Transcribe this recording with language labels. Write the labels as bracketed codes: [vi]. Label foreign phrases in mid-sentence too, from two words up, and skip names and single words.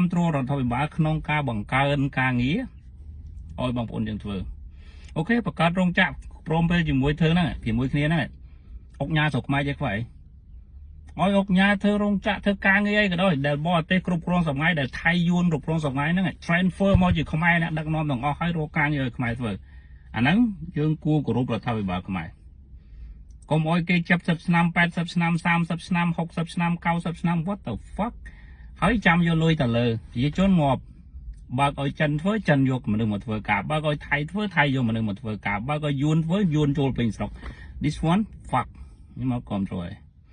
[km] គ្រងរដ្ឋាភិបាលក្នុងការបង្កើនការងារឲ្យបងប្អូនយើងធ្វើអូខេបង្កើតរោងចក្រព្រមពេលជាមួយធ្វើហ្នឹងជាមួយគ្នាហ្នឹងអុកញ៉ាស្រុកខ្មែរចេះខ្វៃឲ្យអុកញ៉ាធ្វើរោងចក្រធ្វើការងារអី ក៏ដោយដែលបរទេសគ្រប់គ្រងសម័យដែលថៃយួនគ្រប់គ្រងសម័យហ្នឹង transfer មកជាខ្មែរអ្នកដឹកនាំទាំងអស់ឲ្យរកការងារឲ្យខ្មែរធ្វើអាហ្នឹងយើងគួរគោរពរដ្ឋាភិបាលខ្មែរកុំអោយគេ70ឆ្នាំ80ឆ្នាំ30ឆ្នាំ60ឆ្នាំ90ឆ្នាំ [en] what the fuck [km] ហើយចាំយកលុយទៅលើប្រជាជនងាប់បើកឲ្យចិនធ្វើចិនយកមនុស្សមកធ្វើការបើកឲ្យថៃធ្វើថៃយកមនុស្សមកធ្វើការបើកឲ្យយួនធ្វើយួនចូលពេញស្រុក [en] this one fuck [km] ខ្ញុំមកគ្រប់គ្រង